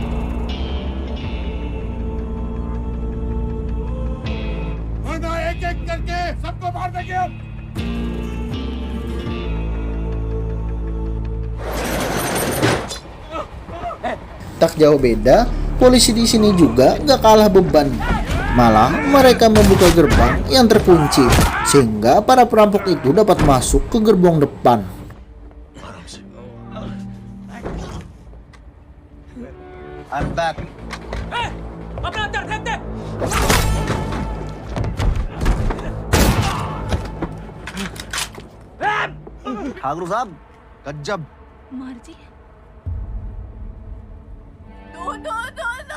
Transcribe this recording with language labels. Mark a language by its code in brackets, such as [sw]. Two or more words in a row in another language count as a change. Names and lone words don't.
[hi] एक-एक करके सबको मार देंगे अब। [id] Tak jauh beda, polisi di sini juga gak kalah beban. Malah mereka membuka gerbang yang terkunci, sehingga para perampok itu dapat masuk ke gerbong depan. [en] I'm back. [hi] ठाकुर साहब गज्जब मार दी दो दो दो दो